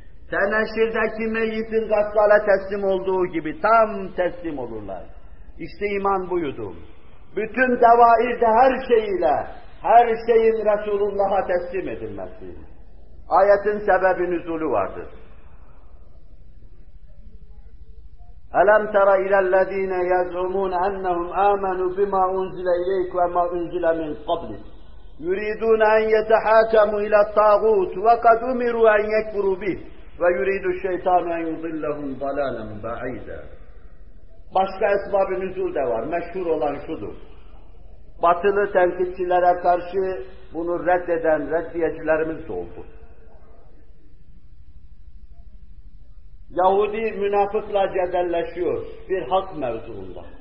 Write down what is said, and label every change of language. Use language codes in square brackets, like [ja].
[tr] Teneşirdeki meyyitin gassale teslim olduğu gibi tam teslim olurlar. İşte iman buydu. Bütün devairde her şeyiyle, her şeyin Resulullah'a teslim edilmesi. Ayetin sebebi nüzulu vardır. [ar] أَلَمْ تَرَ اِلَى الَّذ۪ينَ يَزْعُمُونَ اَنَّهُمْ آمَنُوا بِمَا اُنْزِلَ اِلَيْكُ وَمَا اُنْزِلَ مِنْ قَبْلِكُ يُرِيدُونَ اَنْ يَتَحَاكَمُوا اِلَى الطَّاغُوتُ وَقَدْ اُمِرُوا اَنْ يَكْفُرُوا بِهِ وَيُرِيدُ الشَّيْطَانُ اَنْ يُضِلَّهُمْ ضَلَالًا بَعِيدًا [tr] Başka esbab-ı nüzul de var. Meşhur olan şudur. Batılı tenkitçilere karşı bunu reddeden reddiyecilerimiz de oldu. Yahudi münafıkla cedelleşiyor bir hak mevzuunda.